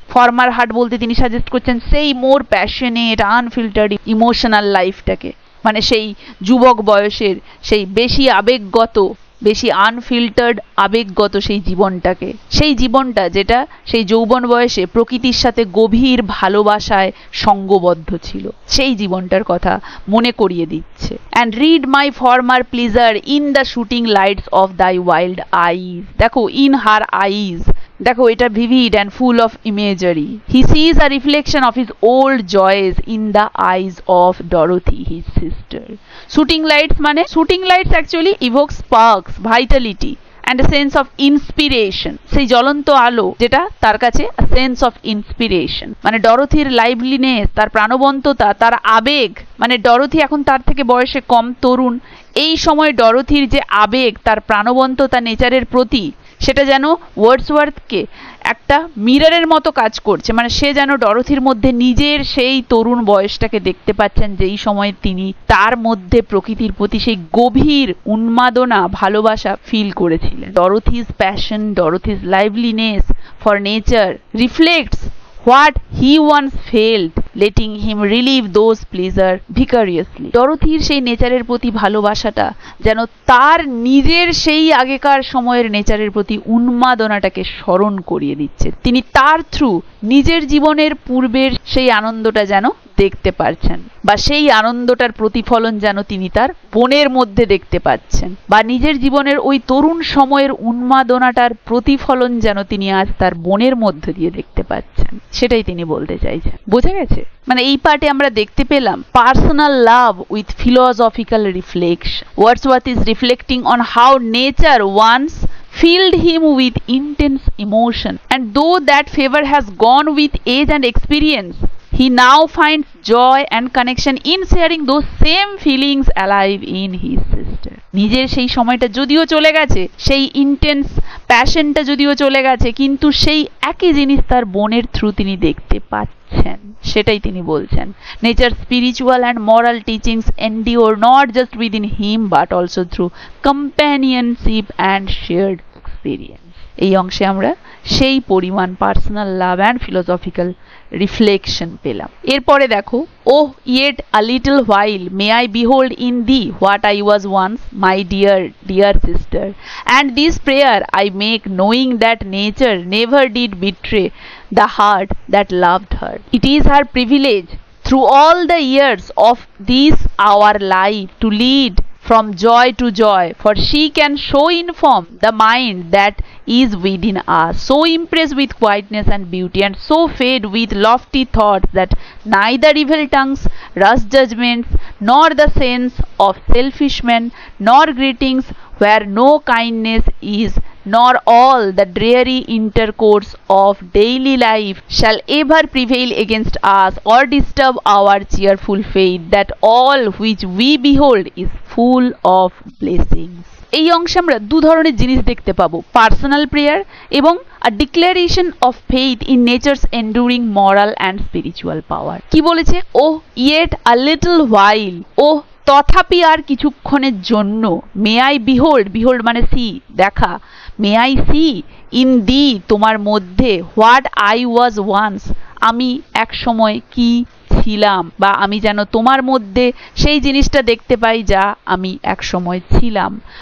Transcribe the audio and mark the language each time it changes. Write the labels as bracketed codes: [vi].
[bn] Former heart বলতে তিনি suggest করছেন সেই মোর প্যাশনেট আনফিল্টার্ড ইমোশনাল লাইফটাকে, মানে সেই যুবক বয়সের সেই বেশি আবেগগত, বেশি আনফিল্টার্ড আবেগগত সেই জীবনটাকে, সেই জীবনটা যেটা সেই যৌবন বয়সে প্রকৃতির সাথে গভীর ভালোবাসায় সঙ্গবদ্ধ ছিল, সেই জীবনটার কথা মনে করিয়ে দিচ্ছে। [en] And read my former pleasure in the shooting lights of thy wild eyes. [bn] দেখো [en] in her eyes, [bn] দেখো এটা [en] vivid and full of imagery. He sees a reflection of his old joys in the eyes of Dorothy, his sister. Shooting lights মানে, shooting lights actually evoke sparks, vitality and a sense of inspiration. [bn] সেই জ্বলন্ত আলো যেটা তার কাছে [en] a sense of inspiration, [bn] মানে ডরোথির liveliness, তার প্রাণবন্ততা, তার আবেগ, মানে ডরোথি এখন তার থেকে বয়সে কম, তরুণ, এই সময় ডরোথির যে আবেগ, তার প্রাণবন্ততা নেচারের প্রতি, সেটা যেন ওয়ার্ডসওয়ার্থকে একটা মিররের মতো কাজ করছে। মানে সে যেন ডরোথির মধ্যে নিজের সেই তরুণ বয়সটাকে দেখতে পাচ্ছেন, যেই সময় তিনি তার মধ্যে প্রকৃতির প্রতি সেই গভীর উন্মাদনা, ভালোবাসা ফিল করেছিলেন। [en] Dorothy's passion, Dorothy's liveliness for nature reflects what he once felt letting him relieve those pleasure vicariously. [bn] ডরোথির সেই নেচারের প্রতি ভালোবাসাটা যেন তার নিজের সেই আগেকার সময়ের নেচারের প্রতি উন্মাদনাটাকে স্মরণ করিয়ে দিচ্ছে। তিনি তার থ্রু নিজের জীবনের পূর্বের সেই আনন্দটা যেন দেখতে পারছেন, বা সেই আনন্দটার প্রতিফলন যেন তিনি তার বোনের মধ্যে দেখতে পাচ্ছেন, বা নিজের জীবনের ওই তরুণ সময়ের উন্মাদনাটার প্রতিফলন যেন তিনি আজ তার বোনের মধ্য দিয়ে দেখতে পাচ্ছেন। সেটাই তিনি বলতে চাইছেন। বোঝা গেছে? মানে এই পার্টে আমরা দেখতে পেলাম [en] Personal love with philosophical reflection. Wordsworth is reflecting on how nature once filled him with intense emotion, and though that favor has gone with age and experience, he now finds joy and connection in sharing those same feelings alive in his sister. [bn] নিজের সেই সময়টা যদিও চলে গেছে, সেই intense প্যাশনটা যদিও চলে গেছে, কিন্তু সেই একই জিনিস তার বোনের থ্রু তিনি দেখতে পাচ্ছেন। সেটাই তিনি বলছেন। [en] Nature spiritual and moral teachings endure not just within him but also through companionship and shared experience. [bn] এই অংশে আমরা সেই পরিমাণ [en] personal love and philosophical reflection [bn] পেলাম। [en] এরপরে দেখো, oh yet a little while may I behold in the what I was once my dear dear sister, and this prayer I make knowing that nature never did betray the heart that loved her. It is her privilege through all the years of this our life to lead from joy to joy, for she can so inform the mind that is within us, so impress with quietness and beauty, and so fade with lofty thoughts that neither evil tongues, rash judgments, nor the sense of selfish men, nor greetings where no kindness is, nor all the dreary intercourse of daily life shall ever prevail against us or disturb our cheerful faith that all which we behold is full of blessings. [bn] এই অংশে আমরা দু ধরনের জিনিস দেখতে পাবো, personal prayer এবং [en] a declaration of faith in nature's enduring moral and spiritual power. [bn] কি বলেছে? ও [en] yet a little while, [bn] ও তথাপি আর কিছুক্ষণের জন্য, [en] may I behold, [bn] বিহোল্ড মানে সি, দেখা, [en] may I see in the, [bn] তোমার মধ্যে, [en] what I was once, [bn] আমি এক সময় কি ছিলাম, বা আমি যেন তোমার মধ্যে সেই জিনিসটা দেখতে পাই যা আমি এক সময় ছিলাম।